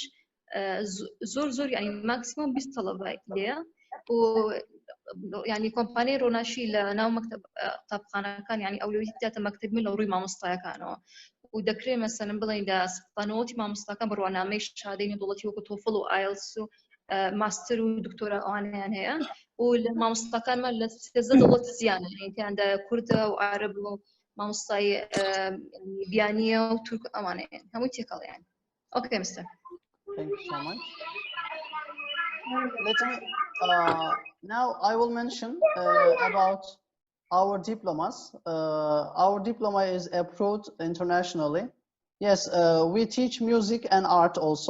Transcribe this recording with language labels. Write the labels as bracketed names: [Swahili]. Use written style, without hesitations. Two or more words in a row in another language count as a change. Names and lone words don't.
[Central Kurdish] زۆر ینی ماکسیموم 20 تەڵەبای لێیە و ینی کۆمپانیای ڕۆناشی لە ناو مەکتەب قوتابخانەکان ینی ئەولویەتی داتە مەکتەبی لە ڕووی مامۆستایەکانەوە و دەکرێت مەسەلەن بڵێن لە سەپانەوەتی مامۆستاکان بڕوانامەی شادەی نێودەوڵەتی وەکو تۆفڵ و IELTS و ماستر و دکتۆرا ئەوانیان هەیە و لە مامۆستاکانمان لە 13 دەوڵەت زیانە تیاندا کوردە و عارەب و مامۆستای بیانیە و تورک ئەوانەیە هەمووی تێکەڵیان. [English] Okay, Mr. Thank you so much. Let me now I will mention about our diplomas. Our diploma is approved internationally. Yes, we teach music and art also.